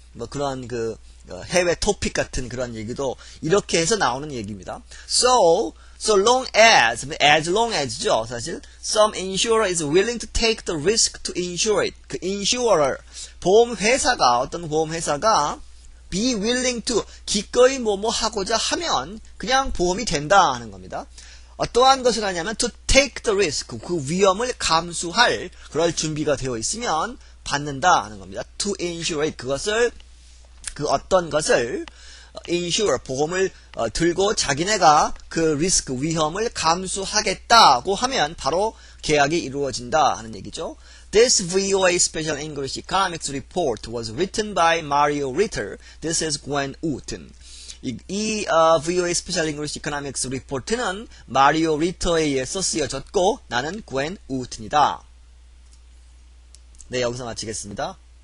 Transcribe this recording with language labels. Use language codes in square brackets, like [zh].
[ko] 뭐 그런 해외 토픽 같은 그런 얘기도 이렇게 해서 나오는 얘기입니다. [en] So long as long as죠. [ko] 사실 [en] some insurer is willing to take the risk to insure it. [ko] 그 insurer, 보험회사가, 어떤 보험회사가 [en] be willing to, [ko] 기꺼이 뭐뭐 하고자 하면 그냥 보험이 된다 하는 겁니다. 어떠한 것을 하냐면 [en] to take the risk, [ko] 그 위험을 감수할 그럴 준비가 되어 있으면 받는다 하는 겁니다. [en] to insure it, [ko] 그 어떤 것을 insure, 보험을 들고 자기네가 그 리스크, 위험을 감수하겠다고 하면 바로 계약이 이루어진다 하는 얘기죠. [en] This VOA Special English Economics Report was written by Mario Ritter. This is Gwen Wooten. [ko] 이 VOA Special English Economics Report는 마리오 리터에 의해서 쓰여졌고 나는 Gwen Wooten이다. 네, 여기서 마치겠습니다.